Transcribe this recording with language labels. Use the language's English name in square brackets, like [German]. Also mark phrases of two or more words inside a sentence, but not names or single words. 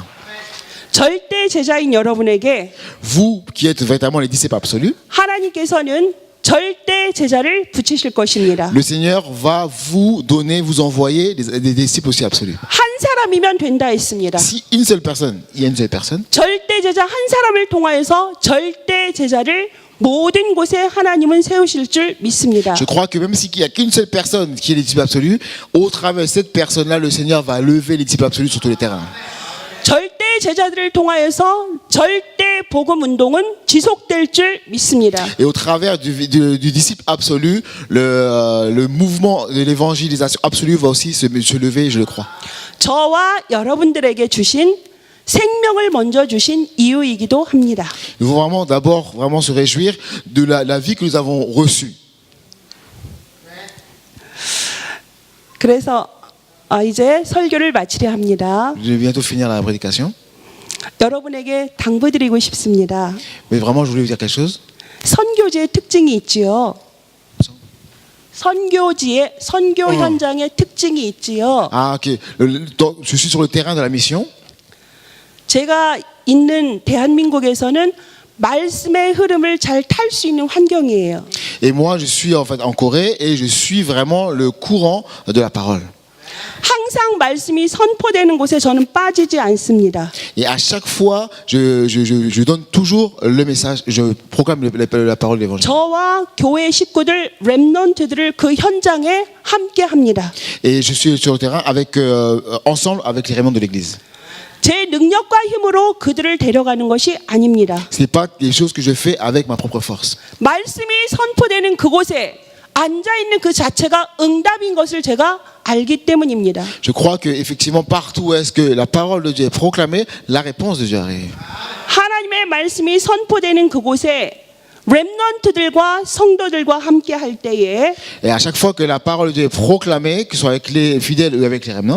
[Korean] 절대 제자인 여러분에게 [French] Vous qui êtes véritablement les disciples absolus, [Korean] 하나님께서는 절대 제자를 붙이실 것입니다. [French] le Seigneur va vous donner, vous envoyer des disciples aussi absolus. [Korean] 한 사람이면 된다 했습니다. [French] Si une seule personne, il y a une seule personne, [Korean] 절대 제자 한 사람을 통하여서 절대 제자를 모든 곳에 하나님은 세우실 줄 믿습니다. [French] je crois que même s'il n'y a qu'une seule personne qui est les disciples absolus, au travers de cette personne-là, le Seigneur va lever les disciples absolus sur tous les terrains. [Korean] 절대 제자들을 통하여서 절대 복음 운동은 지속될 줄 믿습니다. [French] Et au travers du disciple absolu, le mouvement de l'évangélisation absolue va aussi se lever, je le crois. [Korean] 저와 여러분들에게 주신 생명을 먼저 주신 이유이기도 합니다. [French] Nous devons vraiment d'abord vraiment se réjouir de la vie que nous avons reçue. [Korean] 그래서 이제 설교를 마치려 합니다. [French] Je vais bientôt finir la prédication, [Korean] 여러분에게 당부드리고 싶습니다. [French] mais vraiment je voulais vous dire quelque chose. [Korean] 선교지의 특징이 있지요. 선교 현장의 특징이 있지요. [French] Ah ok, je suis sur le terrain de la mission. [Korean] 제가 있는 대한민국에서는 말씀의 흐름을 잘 탈 수 있는 환경이에요. [French] Et moi je suis en fait en Corée et je suis vraiment le courant de la parole. [Korean] 항상 말씀이 선포되는 곳에 저는 빠지지 않습니다. [French] Et à chaque fois, je donne toujours le message, je proclame la parole de l'évangile. [Korean] 저와 교회 식구들, 렘넌트들을 그 현장에 함께 합니다. [French] Et je suis sur le terrain ensemble avec les réunions de l'église. [Korean] 제 능력과 힘으로 그들을 데려가는 것이 아닙니다. [French] Ce n'est pas des choses que je fais avec ma propre force. [Korean] 말씀이 선포되는 그곳에 앉아 있는 그 자체가 응답인 것을 제가 알기 때문입니다. [French] Je crois que effectivement partout où est-ce que la parole de Dieu est proclamée, la réponse de Dieu arrive. [Korean] 하나님의 말씀이 선포되는 그곳에 렘넌트들과 성도들과 함께 할 때에 [French] Et à chaque fois que la parole de Dieu est proclamée, que ce soit avec les fidèles ou avec les remnants,